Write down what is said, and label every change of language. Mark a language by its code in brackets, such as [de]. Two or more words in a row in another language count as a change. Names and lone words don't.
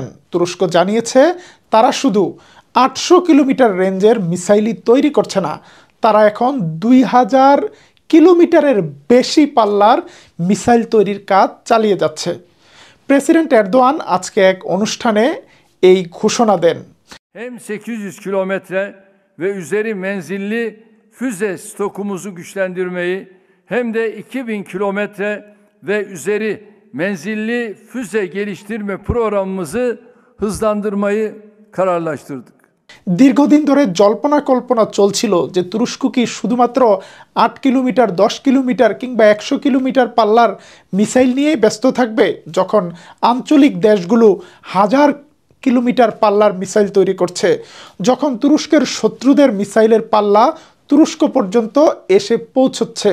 [bn] তুরস্ক জানিয়েছে তারা শুধু ৮০০ কিলোমিটার রেঞ্জের মিসাইলই তৈরি করছে না, তারা এখন ২০০০ কিলোমিটারের বেশি পাল্লার মিসাইল তৈরির কাজ চালিয়ে যাচ্ছে। প্রেসিডেন্ট এরদোয়ান আজকে এক অনুষ্ঠানে এই ঘোষণা দেন। [tr] Hem 800 kilometre ve üzeri menzilli füze stokumuzu güçlendirmeyi hem de 2000 kilometre ve üzeri menzilli füze geliştirme programımızı hızlandırmayı kararlaştırdık. [bn] দীর্ঘদিন ধরে জল্পনা কল্পনা চলছিল যে তুরস্ক কি শুধুমাত্র ৮ কিলোমিটার, ১০ কিলোমিটার কিংবা ১০০ কিলোমিটার পাল্লার মিসাইল নিয়ে ব্যস্ত থাকবে, যখন আঞ্চলিক দেশগুলো হাজার কিলোমিটার পাল্লার মিসাইল তৈরি করছে, যখন তুরস্কের শত্রুদের মিসাইলের পাল্লা তুরস্ক পর্যন্ত এসে পৌঁছচ্ছে।